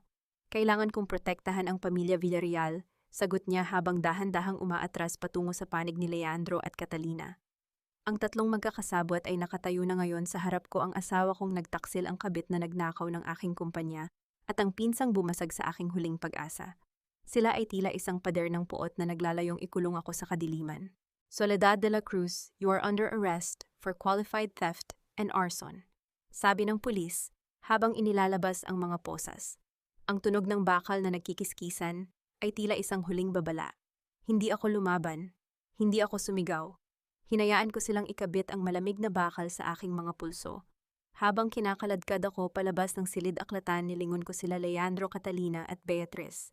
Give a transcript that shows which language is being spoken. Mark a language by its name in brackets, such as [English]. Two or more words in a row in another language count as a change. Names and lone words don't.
[Filipino] Kailangan kong protektahan ang pamilya Villarreal, sagot niya habang dahan-dahang umaatras patungo sa panig ni Leandro at Catalina. Ang 3 magkakasabwat ay nakatayo na ngayon sa harap ko, ang asawa kong nagtaksil ang kabit na nagnakaw ng aking kumpanya at ang pinsang bumasag sa aking huling pag-asa. Sila ay tila isang pader ng puot na naglalayong ikulong ako sa kadiliman. Soledad de la Cruz, [English] you are under arrest for qualified theft and arson. [Filipino] Sabi ng pulis habang inilalabas ang mga posas. Ang tunog ng bakal na nagkikiskisan ay tila isang huling babala. Hindi ako lumaban. Hindi ako sumigaw. Hinayaan ko silang ikabit ang malamig na bakal sa aking mga pulso. Habang kinakaladkad ako palabas ng silid-aklatan, nilingon ko sila Leandro, Catalina at Beatrice.